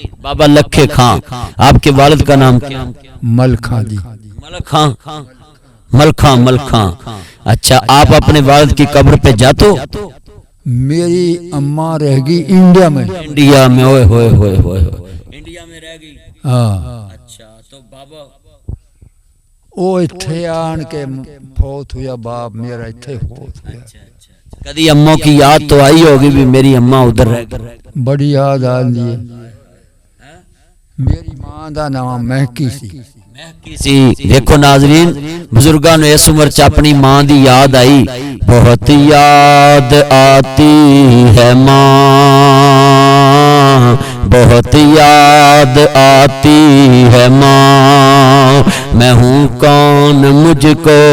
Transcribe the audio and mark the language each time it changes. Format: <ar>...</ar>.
<ur>بابا لکھے خان آپ کے والد کا نام کیا ملک خان جی ملک خان ملک خان اچھا آپ اپنے والد کی قبر پہ جاتے ہو میری اماں رہ گئی انڈیا میں انڈیا میں ہوئے انڈیا میں رہ گئی ہاں اچھا تو بابا</ur> <pa>او ایتھے آن کے فوت ہویا باپ میرا ایتھے فوت ہویا</pa> <ur>کدی اماں کی یاد تو آئی ہوگی بھی میری اماں ادھر رہ گئی</ur> <pa>بڑی یاد آندی ہے میری ماں دا نام مہکی سی دیکھو ناظرین بزرگاں نے اس عمر چ اپنی ماں دی یاد آئی</pa> <ur>بہت یاد آتی ہے ماں بہت یاد آتی ہے ماں میں ہوں کون مجھ کو</ur>